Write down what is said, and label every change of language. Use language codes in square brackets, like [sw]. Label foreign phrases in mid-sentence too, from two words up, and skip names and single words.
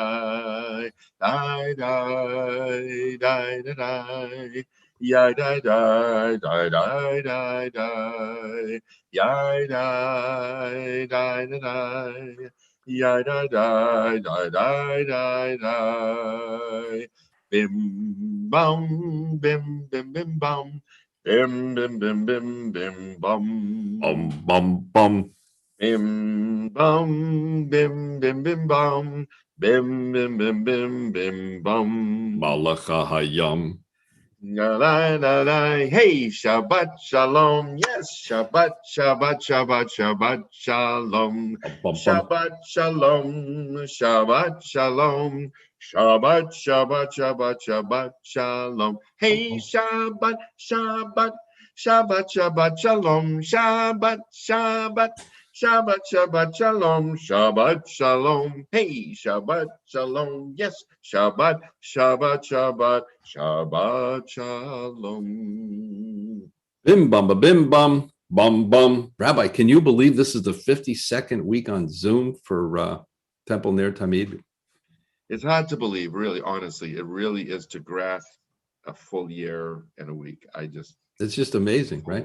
[he] die die die die die yai die die die die die die yai die die die yai die die die die die die bim bum bim bim bim bum bim bim bim bim bim bum Bum bum. Bim bum bim bim bim bum bim bim bim bim bim bum מלאכה הים. la la la la. Hey, שבת שלום. Yes, שבת שבת שבת שבת שלום. שבת שלום. שבת שלום. שבת שבת שבת שבת שלום. Hey, שבת שבת שבת שבת שלום. שבת שבת. שבת, שבת, שלום, שבת, שלום, hey, שבת, שלום, yes, שבת, שבת, שבת, שבת, שלום. Bim bum, bim bum, bum bum. [en] Rabbi, can you believe this is the 52nd week on Zoom for Temple Ner Tamid? It's hard to believe, really, honestly, it really is to grasp a full year and a week. It's just amazing, right?